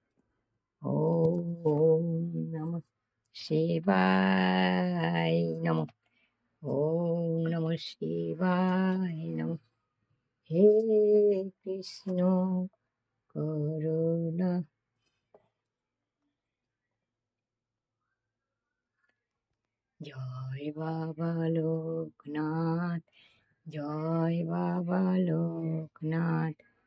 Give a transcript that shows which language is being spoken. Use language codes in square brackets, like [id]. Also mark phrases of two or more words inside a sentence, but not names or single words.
[sa] ওম নমঃ শিবায় নমঃ। ওম নমঃ শিবায় নমঃ। হে কৃষ্ণ করুণা। [bn] জয় বাবা লোকনাথ, জয় বাবা লোকনাথ।